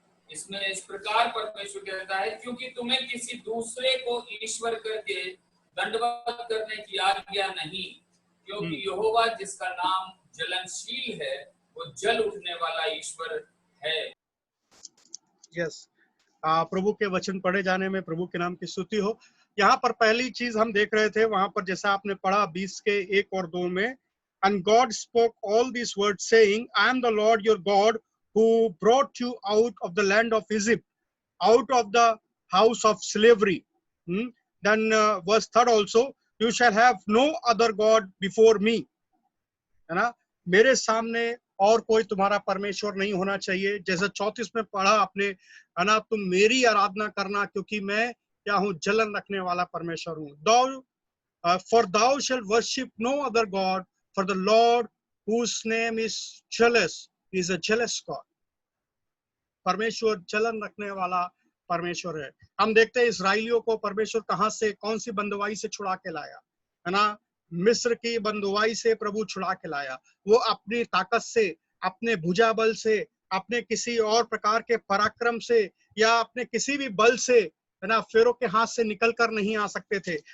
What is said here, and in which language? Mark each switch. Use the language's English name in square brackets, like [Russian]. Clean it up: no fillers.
[Hindi] इसमें इस प्रकार परमेश्वर कहता है, क्योंकि तुम्हें किसी दूसरे को ईश्वर करके दंडवत करने की आज्ञा नहीं, क्योंकि यहोवा जिसका नाम जलनशील है वो जल उठने वाला ईश्वर है. यस प्रभु के वचन पढ़े जाने में प्रभु के नाम की स्तुति हो. यहाँ पर पहली चीज हम देख रहे थे, वहां पर जैसा आपने पढ़ा 20 के 1 और 2 में, [English] and God spoke all these words saying, I am the Lord your God who brought you out of the land of Egypt, out of the house of slavery. Then verse 3 also, you shall have no other God before me. [Hindi] है ना, मेरे सामने और कोई तुम्हारा परमेश्वर नहीं होना चाहिए. जैसे 34 में पढ़ा आपने, है ना, तुम मेरी आराधना करना, क्योंकि मैं क्या हूँ, जलन रखने वाला परमेश्वर हूँ. [English] For thou shalt worship no other God, for the Lord whose name is jealous is a jealous God. [Hindi] परमेश्वर जलन रखने वाला परमेश्वर है. हम देखते हैं इस्राएलियों को परमेश्वर कहां से, कौन सी बंदवाई से छुड़ा के लाया, है ना, मिस्र की बंदुआई से प्रभु छुड़ा के लाया. वो अपनी ताकत से, अपने भुजा बल से, अपने किसी और प्रकार के पराक्रम से या अपने किसी भी बल से, है ना, फेरो के हाथ से निकल कर नहीं आ सकते थे.